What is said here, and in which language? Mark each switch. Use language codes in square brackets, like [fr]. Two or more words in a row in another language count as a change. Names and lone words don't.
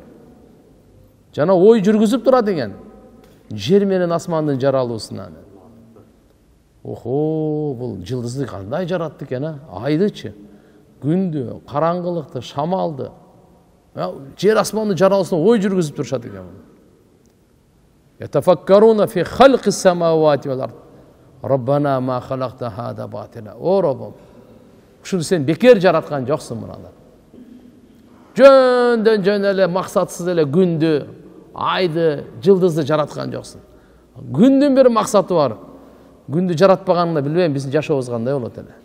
[ky] Жана ой жүргүзүп турат экен. Жер менен асмандын жаралуусунан. Охо, бул жылдызды кандай жаратты экен, айдычы, күндү, караңгылыкты, шамалды. Жер асмандын жаралуусуна ой жүргүзүп турушат экен. [ar] يتفكرون في خلق السماوات والأرض. ربنا ما خلقت هذا باطلا. [ky] О Раббым, ушуну сен бекер жараткан жоксуң мынаны. Жөн эле максатсыз эле күндү, айды, жылдызды жараткан жоксуң. Күндүн бир максаты бар. Күндү жаратпаганында билбейм, биздин жашообуз кандай болот эле.